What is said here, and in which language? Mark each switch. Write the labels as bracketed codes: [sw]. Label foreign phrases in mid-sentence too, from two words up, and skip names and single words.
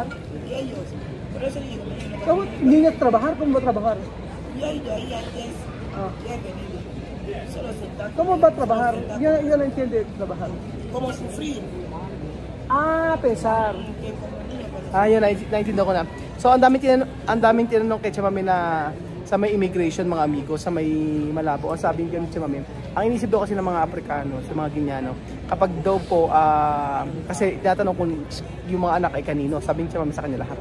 [es] y ellos, por eso digo, ¿Cómo? ¿Niño trabajar? ¿Cómo va a trabajar? yo he ido ahí antes, ya he venido, solo sentado. ¿Cómo va a trabajar? Yo no entiendo trabajar. Como sufrir, Pensar. que como niño, [tl] Yun, naintindihan ko na. So, ang daming tinanong kay Chamame na sa may immigration mga amigo, sa may Malabo. Ang sabi niya ni Chamame, ang inisip daw kasi ng mga Aprikano, sa mga Ginyano, kapag daw po, kasi tinatanong kung yung mga anak ay kanino, sabi ni Chamame sa kanya lahat.